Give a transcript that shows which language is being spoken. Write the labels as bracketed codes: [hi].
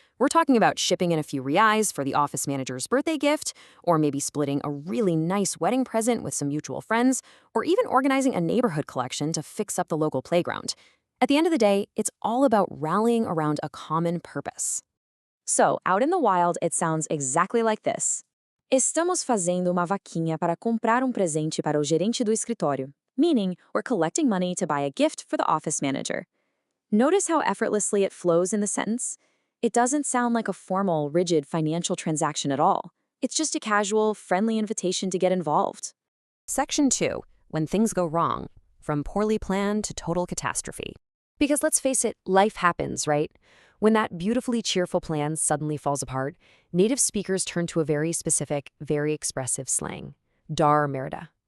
[en] We're talking about shipping in a few reais for the office manager's birthday gift, or maybe splitting a really nice wedding present with some mutual friends, or even organizing a neighborhood collection to fix up the local playground. At the end of the day, it's all about rallying around a common purpose. So, out in the wild, it sounds exactly like this. [pt] Estamos fazendo uma vaquinha para comprar presente para o gerente do escritório, [en] meaning we're collecting money to buy a gift for the office manager. Notice how effortlessly it flows in the sentence? It doesn't sound like a formal, rigid financial transaction at all. It's just a casual, friendly invitation to get involved. Section 2. When things go wrong. From poorly planned to total catastrophe. Because let's face it, life happens, right? When that beautifully cheerful plan suddenly falls apart, native speakers turn to a very specific, very expressive slang, dar merda.